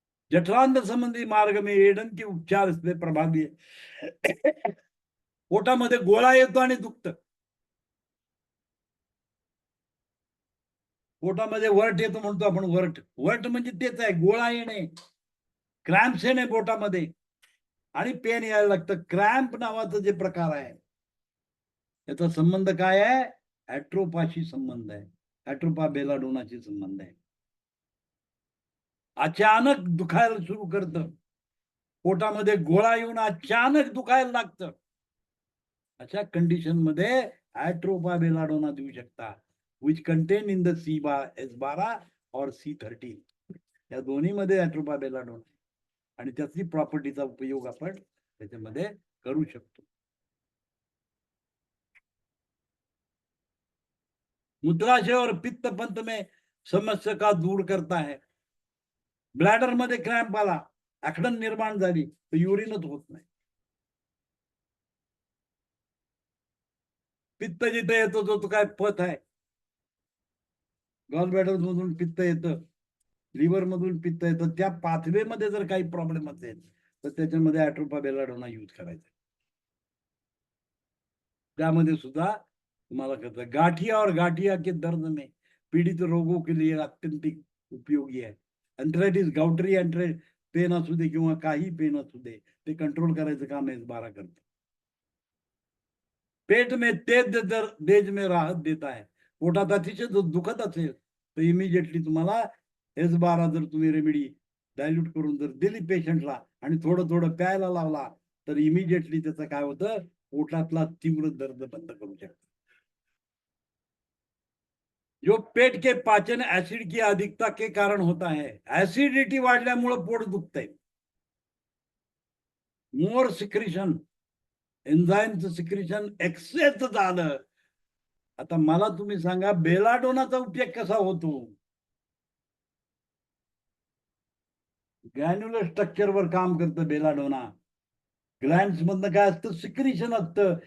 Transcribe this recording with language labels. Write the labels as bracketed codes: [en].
[hi] जठरांत्र संबंधी मार्ग में एडन के उपचार इसमें प्रभावी है. [mr] पोटामध्ये गोळा येतो आणि दुखतं, पोटामध्ये वर्ट येतो म्हणतो आपण. वर्ट म्हणजे तेच आहे, गोळा येणे, क्रॅम्प्स येणे पोटामध्ये, आणि पेन यायला लागतं. क्रॅम्प नावाचा जे प्रकार आहे त्याचा संबंध काय आहे, ॲट्रोपाशी संबंध आहे, ॲट्रोपा बेलाडोनाशी संबंध आहे. अचानक दुखायला सुरू करतं, पोटामध्ये गोळा येऊन अचानक दुखायला लागतं, अशा कंडिशन मध्ये ॲट्रोपा बेलाडोना देऊ शकता, [en] which contain in the S12 or C13. [mr] या दोन्ही मध्ये ॲट्रोपा बेलाडोना आणि त्याची प्रॉपर्टीचा उपयोग आपण त्याच्यामध्ये करू शकतो. [hi] मूत्राशय और पित्त पंथ में समस्या का दूर करता है. [mr] ब्लॅडर मध्ये क्रॅम्प आला, आखडण निर्माण झाली तर युरिनच होत नाही. पित्त जिथे येतो तो काय पथ आहे. गॉल ब्लॅडर मधून पित्त येतं, लिव्हर मधून पित्त येतं. त्या पाथवे मध्ये जर काही प्रॉब्लेम असेल तर त्याच्यामध्ये ॲट्रोपा बेलाडोना यूज करायचा. त्यामध्ये सुद्धा तुम्हाला कळतं [hi] गाठिया और गाठिया के दर्द में पीडित रोगों के लिए अत्यंत उपयोगी [mr] आहे. एंथरायटिस, गाउटरी पेन असू दे किंवा काही पेन असू दे, ते कंट्रोल करायचं काम S12 करतं. [hi] पेट में तेज देज में राहत देता है. [mr] पोटात अतिशय दुखत असेल तर इमिजिएटली तुम्हाला S12 जर तुम्ही रेमेडी डायल्यूट करून जर दिली पेशंटला आणि थोडं थोडं प्यायला लावला तर इमिजिएटली त्याचं काय होतं, पोटातला तीव्र दर्द बंद करू शकतो. [hi] जो पेट के पाचन एसिड की अधिकता के कारण होता है. [mr] ऍसिडिटी वाढल्यामुळे पोट दुखतंय. मोर सिक्रिशन, एन्झाईमचं सिक्रिशन एक्सेस झालं. आता मला तुम्ही सांगा बेलाडोनाचा उपयोग कसा होतो. ग्रॅन्युलर स्ट्रक्चरवर काम करतं बेलाडोना. ग्लँड्स मधनं काय असतं, सिक्रिशन असतं.